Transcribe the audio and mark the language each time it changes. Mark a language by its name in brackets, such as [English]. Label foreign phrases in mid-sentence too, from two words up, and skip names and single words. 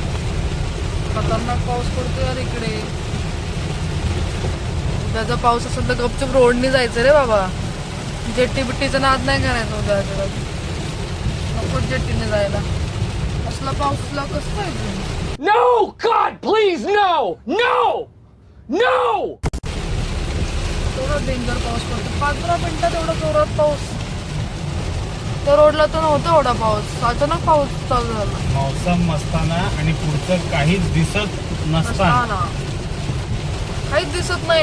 [Marathi] खतरनाक पाऊस पडतोय यार इकडे. उद्याचा पाऊस असेल तर गपचूप रोडनी जायचं रे बाबा. जेट्टी बिट्टीचं नाद नाही करायचं उद्या अजिबात. नको जेट्टीने जायला. असला पाऊसला कसं जायचं. [English] No! God, please, no! No! No! [Marathi] तेवढा डेंजर पाऊस पडतो. 15 मिनिटात एवढा जोरात पाऊस. त्या रोडला तर नव्हता एवढा पाऊस. अचानक पाऊस चालू झाला. मौसम असताना आणि पुढचं काहीच दिसत नसताना. काहीच दिसत नाही.